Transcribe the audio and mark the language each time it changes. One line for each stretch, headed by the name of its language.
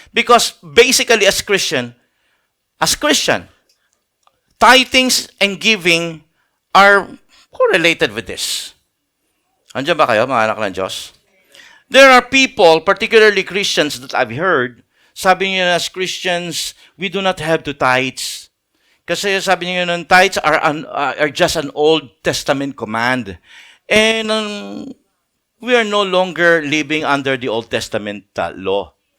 English: Because basically as Christian, tithings and giving are correlated with this.
Filipino: Andiyan ba kayo, mga anak ng Diyos?
English: There are people, particularly Christians, that I've heard,
Filipino: sabi niyo
English: as Christians, we do not have to tithes.
Filipino: Kasi sabi niyo
English: tithes are just an Old Testament command. And we are no longer living under the Old Testament law.